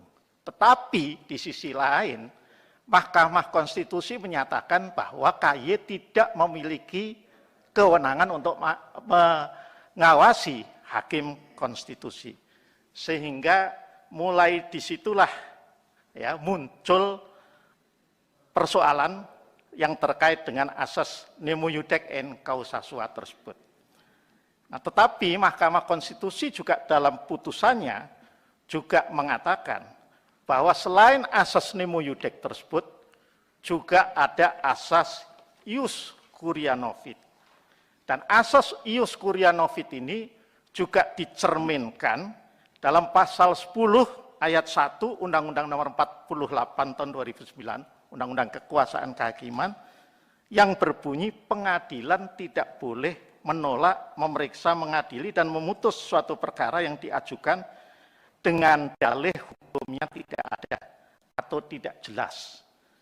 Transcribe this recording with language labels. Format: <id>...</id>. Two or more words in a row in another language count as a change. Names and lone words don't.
<id>Tetapi di sisi lain, Mahkamah Konstitusi menyatakan bahwa KY tidak memiliki kewenangan untuk mengawasi Hakim Konstitusi. Sehingga mulai disitulah ya, muncul persoalan yang terkait dengan asas</id> <la>nemo iudec in causa sua</la> <id>tersebut. Nah, tetapi Mahkamah Konstitusi juga dalam putusannya juga mengatakan bahwa selain asas</id> <la>nemo iudec</la> <id>tersebut, juga ada asas</id> <la>ius curia novit.</la> <id>Dan asas</id> <la>ius curia novit</la> <id>ini juga dicerminkan dalam pasal 10 ayat 1 Undang-Undang Nomor 48 Tahun 2009, Undang-Undang Kekuasaan Kehakiman, yang berbunyi pengadilan tidak boleh menolak, memeriksa, mengadili, dan memutus suatu perkara yang diajukan dengan dalih hukumnya tidak ada atau tidak jelas.</id>